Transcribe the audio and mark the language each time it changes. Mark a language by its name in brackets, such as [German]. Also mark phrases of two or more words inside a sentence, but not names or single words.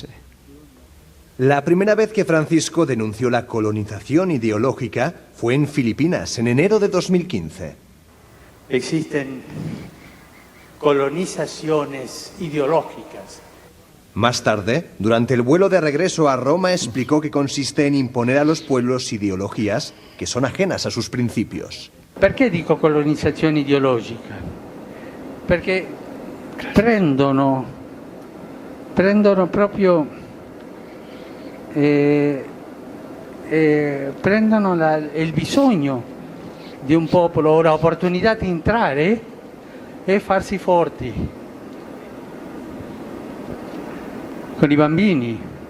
[Spanish] La primera vez que Francisco denunció la colonización ideológica fue en Filipinas, en enero de 2015. Existen colonizaciones ideológicas. Más tarde, durante el vuelo de regreso a Roma, explicó que consiste en imponer a los pueblos ideologías que son ajenas a sus principios. [Italian] Perché dico colonizzazione ideologica? Perché prendono proprio prendono il bisogno di un popolo o l'opportunità di entrare e farsi forti con i bambini.